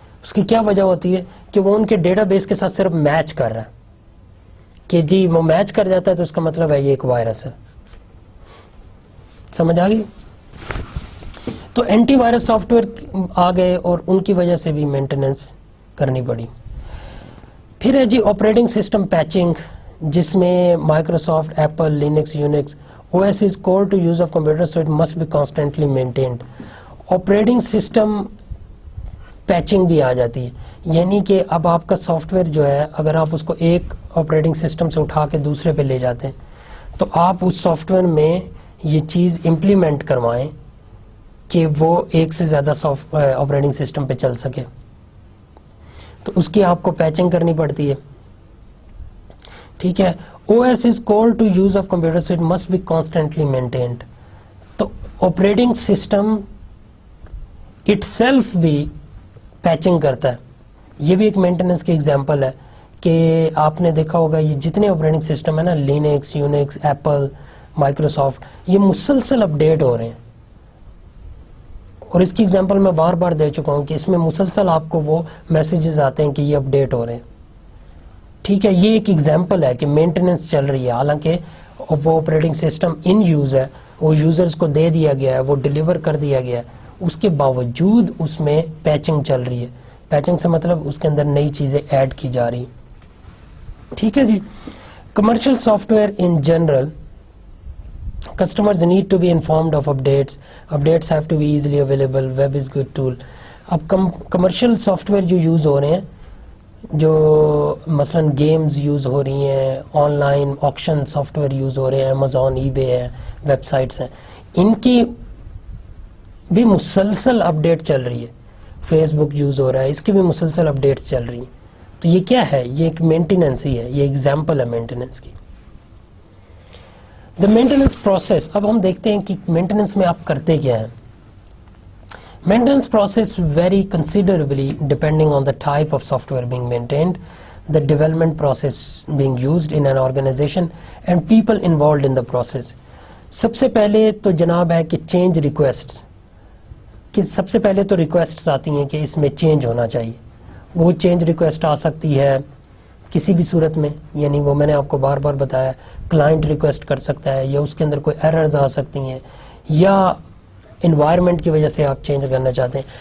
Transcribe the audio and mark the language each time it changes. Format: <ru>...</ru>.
<ur>اس کی کیا وجہ ہوتی ہے کہ وہ ان کے ڈیٹا بیس کے ساتھ صرف میچ کر رہا ہے کہ جی وہ میچ کر جاتا ہے تو اس کا مطلب ہے یہ ایک وائرس ہے. سمجھ آ گئی؟ تو اینٹی وائرس سافٹ ویئر آ گئے اور ان کی وجہ سے بھی مینٹیننس کرنی پڑی. پھر ہے جی آپریٹنگ سسٹم پیچنگ, جس میں Microsoft, apple, Linux, Unix</ur> <en>OS is core to use of computer, so it must be constantly maintained.</en> <ur>Operating system پیچنگ بھی آ جاتی ہے, یعنی کہ اب آپ کا سافٹ ویئر جو ہے اگر آپ اس کو ایک آپریٹنگ سسٹم سے اٹھا کے دوسرے پہ لے جاتے ہیں تو آپ اس سافٹ ویئر میں یہ چیز امپلیمنٹ کروائیں کہ وہ ایک سے زیادہ آپریٹنگ سسٹم پہ چل سکے, تو اس کی آپ کو پیچنگ کرنی پڑتی ہے. ٹھیک ہے,</ur> <en>OS is core to use of computer, so it must be constantly maintained.</en> <ur>تو آپریٹنگ سسٹم itself بھی پیچنگ کرتا ہے, یہ بھی ایک مینٹیننس کی ایگزامپل ہے کہ آپ نے دیکھا ہوگا یہ جتنے آپریٹنگ سسٹم ہے نا, لینکس, یونکس, ایپل, مائکروسافٹ, یہ مسلسل اپڈیٹ ہو رہے ہیں. اور اس کی ایگزامپل میں بار بار دے چکا ہوں کہ اس میں مسلسل آپ کو وہ میسیجز آتے ہیں کہ یہ اپڈیٹ ہو رہے ہیں. ٹھیک ہے, یہ ایک ایگزامپل ہے کہ مینٹیننس چل رہی ہے, حالانکہ وہ آپریٹنگ سسٹم ان یوز ہے, وہ یوزرز کو دے دیا گیا ہے, وہ ڈیلیور کر دیا گیا ہے, اس کے باوجود اس میں پیچنگ چل رہی ہے. پیچنگ سے مطلب اس کے اندر نئی چیزیں ایڈ کی جا رہی ہیں. ٹھیک ہے جی.</ur> <en>Commercial software in general, customers need to be informed of updates have to be easily available, web is good tool.</en> <ur>اب کمرشل سافٹ ویئر جو یوز ہو رہے ہیں, جو مثلا گیمز یوز ہو رہی ہیں, on line auction soft where use ہو رہے ہیں, امیزون, ای بے ہیں, ویب سائٹس ہیں, ان کی بھی مسلسل اپڈیٹ چل رہی ہے. فیس بک یوز ہو رہا ہے, اس کی بھی مسلسل اپڈیٹس چل رہی ہیں. تو یہ کیا ہے؟ یہ ایک مینٹیننس ہی ہے, یہ ایگزامپل ہے مینٹیننس کی. دا مینٹیننس پروسیس, اب ہم دیکھتے ہیں کہ مینٹیننس میں آپ کرتے کیا ہیں.</ur> <en>Maintenance process vary considerably depending on the type of software being maintained, the development process being used in an organization, and people involved in the process.</en> <ur>سب سے پہلے تو جناب ہے کہ چینج ریکویسٹس, کہ سب سے پہلے تو ریکویسٹس آتی ہیں کہ اس میں چینج ہونا چاہیے. وہ چینج ریکویسٹ آ سکتی ہے کسی بھی صورت میں, یعنی وہ میں نے آپ کو بار بار بتایا, کلائنٹ ریکویسٹ کر سکتا ہے, یا اس کے اندر کوئی ایررز آ سکتی ہیں, یا انوائرمنٹ کی وجہ سے آپ چینج کرنا چاہتے ہیں.</ur>